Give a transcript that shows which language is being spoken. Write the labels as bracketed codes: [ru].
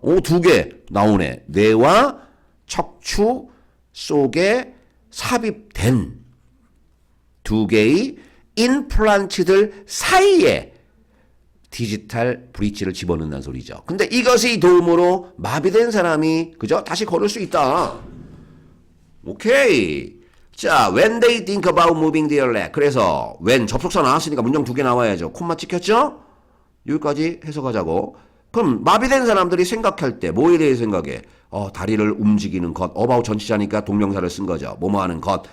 [ko] 오, 두 개 나오네. 뇌와 척추 속에 삽입된 두 개의 임플란트들 사이에 디지털 브릿지를 집어넣는다는 소리죠. 근데 이것의 도움으로 마비된 사람이 그죠? 다시 걸을 수 있다. 오케이. [en] 자, when they think about moving their leg. [ko] 그래서 when 접속사 나왔으니까 문장 두 개 나와야죠. 콤마 찍혔죠? 여기까지 해석하자고. 그럼 마비된 사람들이 생각할 때 뭐에 대해 생각해? 다리를 움직이는 것. about 전치사니까 동명사를 쓴 거죠. 뭐뭐 하는 것.